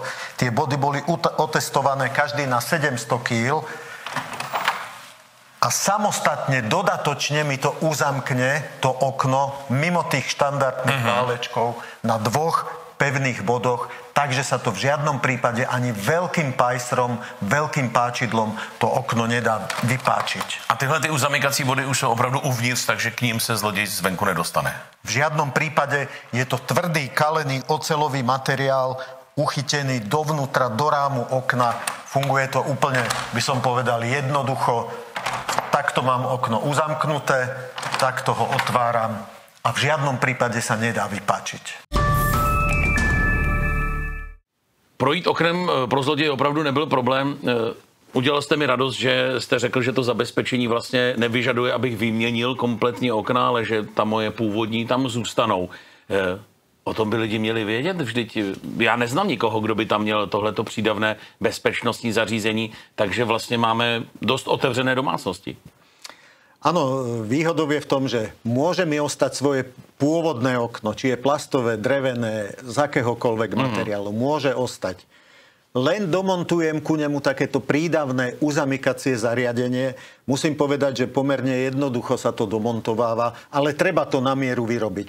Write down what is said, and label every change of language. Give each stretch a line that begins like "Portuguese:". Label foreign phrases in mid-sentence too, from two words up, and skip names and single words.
Slovak: Tie body boli otestované každý na 700 kg a samostatne, dodatočne mi to uzamkne, to okno, mimo tých štandardných válečkov na 2 pevných bodoch, takže sa to v žiadnom prípade ani veľkým pajsrom, veľkým páčidlom to okno nedá vypáčiť.
Czech: A tyhle ty uzamykací body už jsou opravdu uvnitř, takže k ním se zloděj zvenku nedostane.
Slovak: V žiadnom prípade je to tvrdý, kalený oceľový materiál, uchytený dovnútra, do rámu okna. Funguje to úplne, by som povedal, jednoducho. Takto mám okno uzamknuté, takto ho otváram a v žiadnom prípade sa nedá vypáčiť.
Czech: Projít oknem pro zloděje opravdu nebyl problém. Udělal jste mi radost, že jste řekl, že to zabezpečení vlastně nevyžaduje, abych vyměnil kompletní okna, ale že ta moje původní tam zůstanou. O tom by lidi měli vědět. Vždyť já neznám nikoho, kdo by tam měl tohleto přídavné bezpečnostní zařízení, takže vlastně máme dost otevřené domácnosti.
Slovak: Áno, výhodou je v tom, že môže mi ostať svoje pôvodné okno, či je plastové, drevené, z akéhokoľvek materiálu, môže ostať. Len domontujem ku nemu takéto prídavné uzamykacie zariadenie. Musím povedať, že pomerne jednoducho sa to domontováva, ale treba to na mieru vyrobiť.